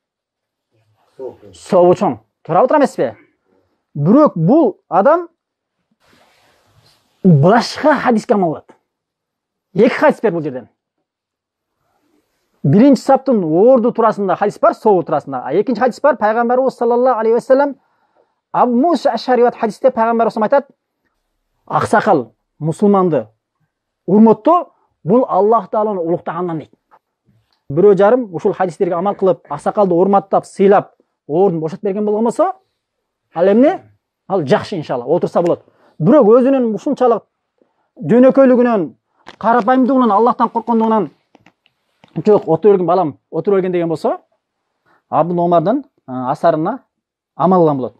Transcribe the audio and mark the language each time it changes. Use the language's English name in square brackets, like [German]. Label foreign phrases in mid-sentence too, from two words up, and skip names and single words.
[Kyrgyz] Собу чоң. Тура отура эмеспи? Бирок бул адам башка хадиске амал кылат. Эки хадис бар бул жерден. Биринчи саптын орду турасында хадис бар, собу турасында. Экинчи хадис бар, Пайгамбарыбыз [Arabic] صلى الله عليه وسلم [Kyrgyz] Абу Муса аш-Шариат хадисте Пайгамбарыбыз айтат: аксакал мусулманды урматтоо бул Аллах Тааланы улуктагандан дейт. Бирөө жарым ушул хадистерге амал кылып, аксакалды урматтап, сыйлап, ордун бошотуп берген болгон болсо, ал эмне? Ал жакшы иншалла, отурса болот. Бирок өзүнүн ушунчалык жөнөкөйлүгүнөн, карапайымдыгынан, Аллахтан корккондугунан жок, отура берген балам, отура берген деген болсо, Абдулла Омардын асарына амал кылган болот.